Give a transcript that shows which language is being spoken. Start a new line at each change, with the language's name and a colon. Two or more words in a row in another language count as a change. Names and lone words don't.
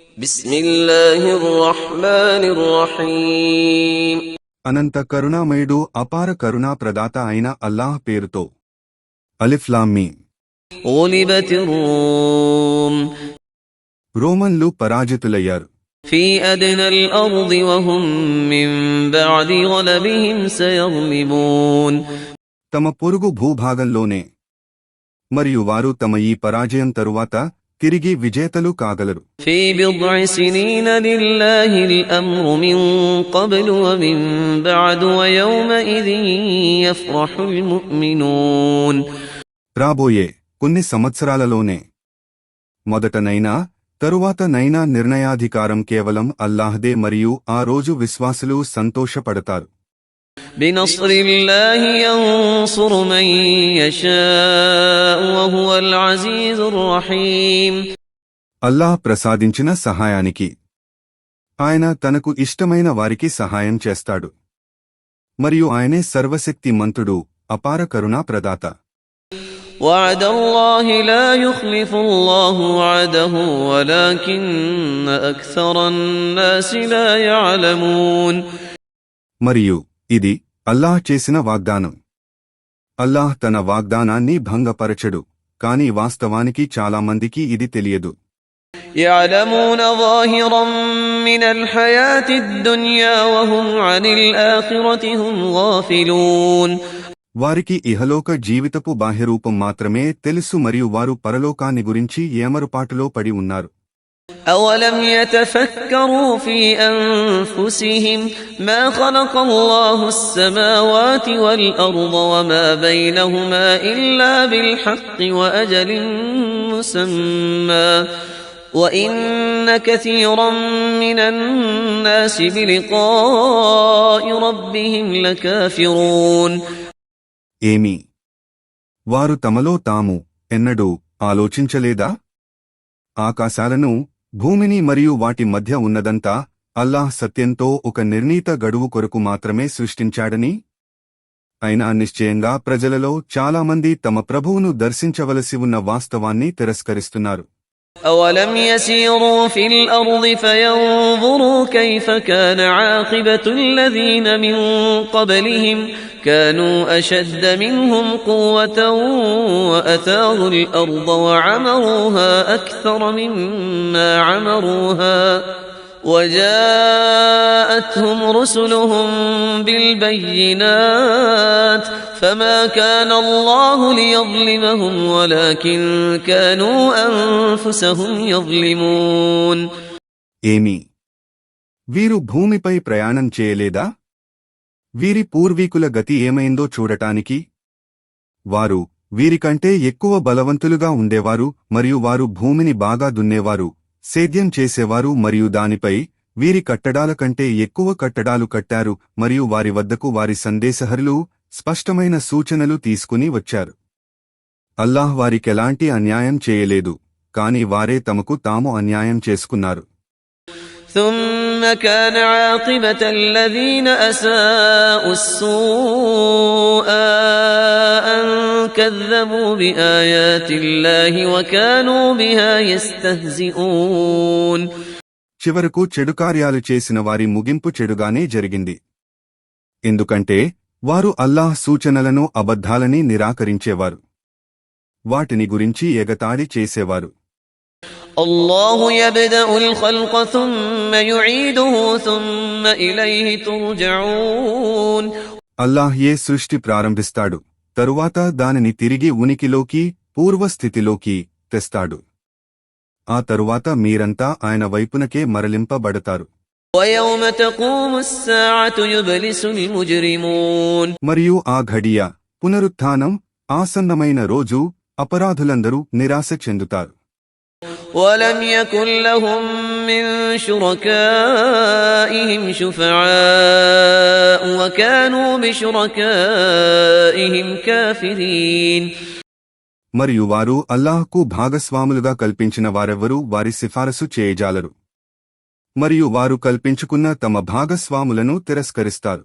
Telugu: అనంత కరుణామయుడు, అపార కరుణా ప్రదాత అయిన అల్లాహ్ పేరుతో.
Arabic: ألف لام ميم.
Telugu: రోమన్లు పరాజితులయ్యారు.
Arabic: في أدنى الأرض وهم من بعد غلبهم سيغلبون.
Telugu: తమ పొరుగు భూభాగంలోనే మరియు వారు తమ ఈ పరాజయం తరువాత తిరిగి విజేతలు కాగలరు.
Arabic: في بضع سنين لله الأمر من قبل ومن بعد ويومئذ يفرح المؤمنون.
Telugu: రాబోయే కొన్ని సంవత్సరాలలోనే, మొదటనైనా తరువాతనైనా నిర్ణయాధికారం కేవలం అల్లాహ్దే మరియు ఆ రోజు విశ్వాసులు సంతోషపడతారు.
Arabic: بنصر الله ينصر من يشاء وهو العزيز الرحيم.
Telugu: అల్లాహ్ ప్రసాదించిన సహాయానికి ఆయన తనకు ఇష్టమైన వారికి సహాయం చేస్తాడు మరియు ఆయనే సర్వశక్తిమంతుడు, అపార కరుణా ప్రదాత.
Arabic: وعد الله لا يخلف الله وعده ولكن أكثر الناس لا يعلمون.
Telugu: మరియు ఇది అల్లాహ్ చేసిన వాగ్దానం. అల్లాహ్ తన వాగ్దానాన్ని భంగపరచడు, కాని వాస్తవానికి చాలా మందికి ఇది తెలియదు.
Arabic: يعلمون ظاهرا من الحياة الدنيا وهم عن الآخرة هم غافلون.
Telugu: వారికి ఇహలోక జీవితపు బాహ్యరూపం మాత్రమే తెలుసు మరియు వారు పరలోకాన్ని గురించి ఏమరుపాటులో పడి ఉన్నారు.
Arabic: أولم يتفكروا في أنفسهم ما خلق الله السماوات والأرض وما بينهما إلا بالحق وأجل مسمى وإن كثيرا من الناس بلقاء ربهم لكافرون.
Telugu: ఏమి వారు తమలో తాము ఎన్నడూ ఆలోచించలేదా? ఆకాశాలను, భూమిని మరియు వాటి మధ్య ఉన్నదంతా అల్లాహ్ సత్యంతో ఒక నిర్ణీత గడువు కొరకు మాత్రమే సృష్టించాడని? అయినా నిశ్చయంగా ప్రజలలో చాలామంది తమ ప్రభువును దర్శించవలసి ఉన్న వాస్తవాన్ని తిరస్కరిస్తున్నారు.
Arabic: أولم يسيروا في الأرض فينظروا كيف كان عاقبة الذين من قبلهم كانوا أشد منهم قوة وأثاروا الأرض وعمروها أكثر مما عمروها وجاءتهم رسلهم بالبينات فما كان الله ليظلمهم ولكن كانوا أنفسهم يظلمون.
Telugu: ఏమి వీరు భూమిపై ప్రయాణం చేయలేదా? వీరి పూర్వీకుల గతి ఏమైందో చూడటానికి. వారు వీరికంటే ఎక్కువ బలవంతులుగా ఉండేవారు మరియు వారు భూమిని బాగా దున్నేవారు, సేద్యం చేసేవారు మరియు దానిపై వీరి కట్టడాల కంటే ఎక్కువ కట్టడాలు కట్టారు మరియు వారి వద్దకు వారి సందేశహరులు స్పష్టమైన సూచనలు తీసుకుని వచ్చారు. అల్లాహ్ వారికెలాంటి అన్యాయం చేయలేదు, కాని వారే తమకు తాము అన్యాయం చేసుకున్నారు.
Arabic: ثم كان عاقبة الذين أساءوا السوء أن كذبوا بآيات الله وكانوا بها يستهزئون.
Telugu: చివరకు చెడు కార్యాలు చేసిన వారి ముగింపు చెడుగానే జరిగింది. ఎందుకంటే వారు అల్లాహ్ సూచనలను అబద్ధాలని నిరాకరించేవారు, వాటిని గురించి ఎగతాళి చేసేవారు.
Arabic: الله يبدأ الخلق ثم يعيده ثم إليه ترجعون.
Telugu: అల్లాహ్ ఏ సృష్టి ప్రారంభిస్తాడు, తరువాత దానిని తిరిగి ఉనికిలోకి, పూర్వస్థితిలోకి తెస్తాడు. ఆ తరువాత మీరంతా ఆయన వైపునకే మరలింపబడతారు.
Arabic: ويوم تقوم الساعة يبلس المجرمون.
Telugu: మరియు ఆ ఘడియ, పునరుత్థానం, ఆసన్నమైన రోజు అపరాధులందరూ నిరాశ చెందుతారు.
Arabic: ولم يكن لهم من شركائهم شفعاء وكانوا بشركائهم كافرين.
Telugu: మరియు వారు అల్లాహ్కు భాగస్వాములుగా కల్పించిన వారెవ్వరూ వారి సిఫారసు చేయజాలరు, మరియు వారు కల్పించుకున్న తమ భాగస్వాములను తిరస్కరిస్తారు.